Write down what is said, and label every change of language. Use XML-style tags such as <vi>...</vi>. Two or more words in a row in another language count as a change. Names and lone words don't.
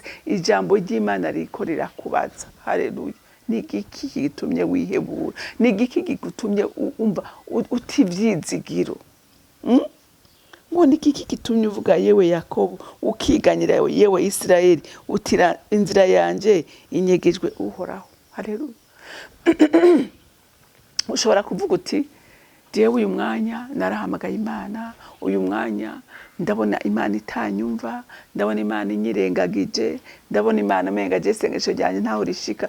<rn>Ijambo ry'Imana rikorera kubaza. Haleluya. Ni igiki gitumye wihebura? Ni igiki gigutumye umva utivyizigiro? Ngo ni igiki gitumye uvuga yewe Yakobo, ukiganyira yewe Isirayeli, utira inzira yanje inyegejwe uhoraho? Haleluya. Ushobora kuvuga uti jewe uyu mwanya narahamagaye Imana, uyu mwanya ndabona Imana itanyumva, ndabona Imana inyirengagije, ndabona Imana menga je isengesho ryanje ntaho rishika.</rn>